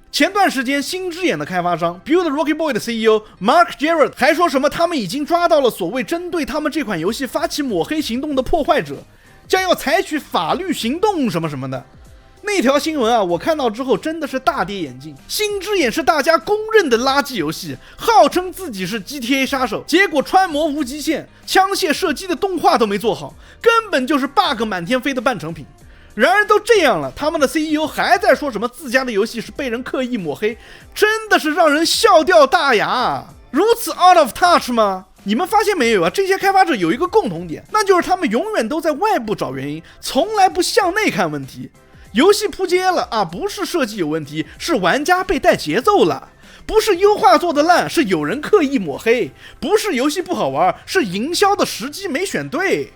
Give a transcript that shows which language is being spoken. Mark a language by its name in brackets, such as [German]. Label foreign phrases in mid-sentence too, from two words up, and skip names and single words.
[Chinese] 前段時間星之眼的開發商 Build Rocky Boy 的 CEO Mark Gerard 還說什麼他們已經抓到了所謂針對他們這款遊戲發起抹黑行動的破壞者，將要採取法律行動什麼什麼的。那條新聞啊，我看到之後真的是大跌眼鏡。星之眼是大家公認的垃圾遊戲，號稱自己是 GTA 殺手，結果穿模無極限、槍械射擊的動畫都沒做好，根本就是 bug 滿天飛的半成品。然而都這樣了，他們的 CEO 還在說什麼自家的遊戲是被人刻意抹黑，真的是讓人笑掉大牙。如此 [English] out of touch [Chinese] 嗎？你們發現沒有啊？這些開發者有一個共同點，那就是他們永遠都在外部找原因，從來不向內看問題。遊戲撲街了啊，不是設計有問題，是玩家被帶節奏了；不是優化做得爛，是有人刻意抹黑；不是遊戲不好玩，是營銷的時機沒選對。